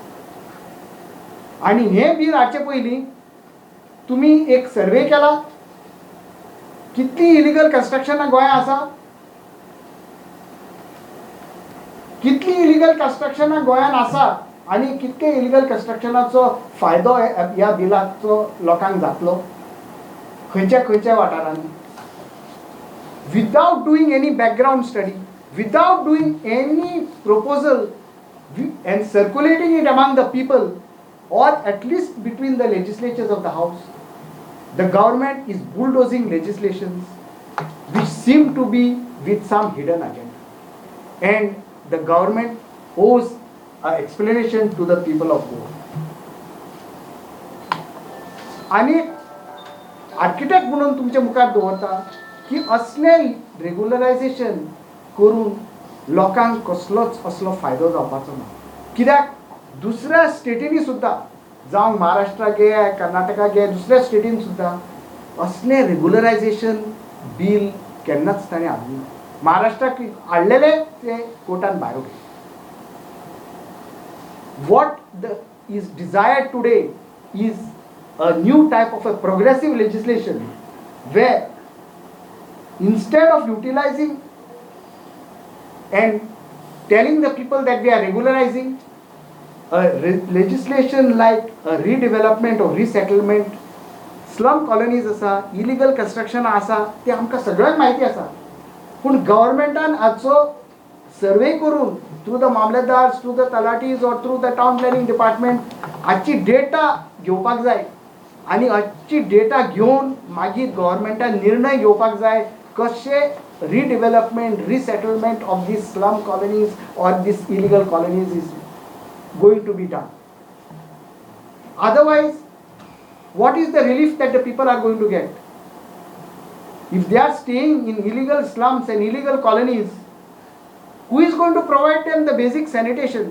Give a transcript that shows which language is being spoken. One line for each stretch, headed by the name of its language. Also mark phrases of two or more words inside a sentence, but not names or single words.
Konkani: आनी हें बिल हाडचे पयलीं तुमी एक सर्वे केला कितली
English: illegal constructions
Konkani: गोंयांत आसा, कितली
English: illegal constructions
Konkani: गोंयांत आसा आनी कितके इलिगल कन्स्ट्रक्शनाचो फायदो ह्या बिलाचो लोकांक जातलो खंयच्या खंयच्या वाठारांनी.
English: without doing any background study, without doing any proposal and circulating it among the people or at least between the legislatures of the house, the government is bulldozing legislations which seem to be with some hidden agenda, and the government owes an explanation to the people of Goa.
Konkani: आणि आर्किटेक्ट म्हणून तुमच्या मुखार दवरता की असले रेग्युलरायझेशन करून लोकांक कसलोच असलो फायदो जावपाचो ना. कित्याक दुसऱ्या स्टेटींनी सुद्दां जावं महाराष्ट्रा गे कर्नाटका गे दुसऱ्या स्टेटीन सुद्दां असले रेग्युलरायझेशन बील केन्नाच ताणें हाडूंक ना. महाराष्ट्राक हाडलेले ते कोर्टान भायर उडले.
English: वॉट is desired today is a new type of a progressive legislation where instead of utilizing and telling the people that we are regularizing, legislation like redevelopment or resettlement, slum colonies
Konkani: आसा,
English: illegal construction
Konkani: आसा, ते आमकां सगळ्यांक माहिती आसा. पूण गव्हर्मेंटान हाचो सर्वे करून
English: through the Mamlatdar, through the talatis
Konkani: और
English: through the Town Planning Department
Konkani: हाची डेटा घेवपाक जाय. आनी हाची डेटा घेवन मागीर गव्हर्मेंटान निर्णय घेवपाक जाय कशे
English: redevelopment, resettlement of these slum colonies or these illegal colonies is going to be done. Otherwise, what is the relief that the people are going to get? If they are staying in illegal slums and illegal colonies, who is going to provide them the basic sanitation?